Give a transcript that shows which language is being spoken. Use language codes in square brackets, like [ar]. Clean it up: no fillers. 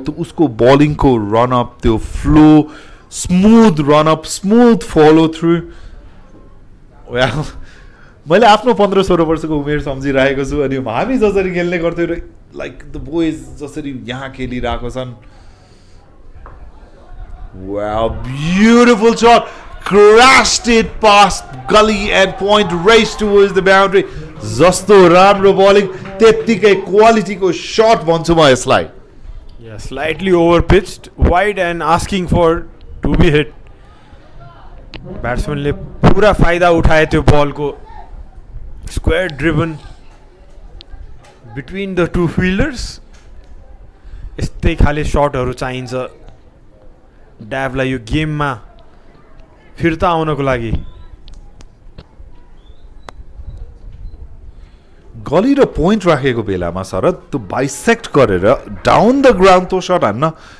[ne] त उसको बलिङको रनअप, त्यो flow, smooth run-up, smooth follow through. मैले आफ्नो 15-16 वर्षको उमेर सम्झिरहेको छु. अनि हामी जसरी खेल्ने गर्थ्यौँ र [en] like the boys [ne] जसरी यहाँ खेलिरहेको छन्. [en] Wow, beautiful shot. Crashed it past gully and point, raced towards the boundary. [ne] Zasto राम्रो bowling, त्यत्तिकै क्वालिटीको shot भन्छु म यसलाई. [en] Yeah, slightly over pitched, wide and asking for to be hit. [ne] ब्याट्सम्यानले पुरा फाइदा उठाए त्यो बलको. [en] Square driven between the two fielders. [ne] यस्तै खाले सटहरू चाहिन्छ ड्याभलाई यो गेममा फिर्ता आउनको लागि. गली र पोइन्ट राखेको बेलामा शरद त्यो बाइसेक्ट गरेर डाउन द ग्राउन्ड त्यो सट हान्न.